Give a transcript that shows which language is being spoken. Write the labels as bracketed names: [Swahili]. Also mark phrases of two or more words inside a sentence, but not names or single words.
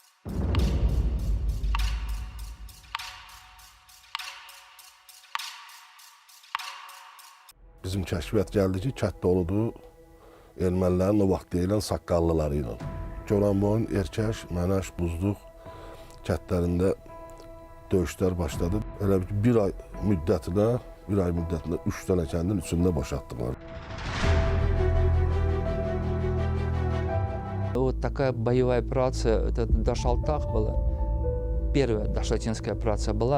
[Azerbaijani] Bizim kəşfiyyat gəldi ki, Kətdoludur, ermənilərin o vaxt deyilən saqqallıları ilə. Goranboyun, Erkəş, Mənəş, Buzluq kəndlərində döyüşlər başladı. Elə bir ay müddətində 3 dənə kəndin üçündə boşaltdılar. [Russian] Вот такая боевая операция, это Даш-Алтах была, первая дашлатинская операция была.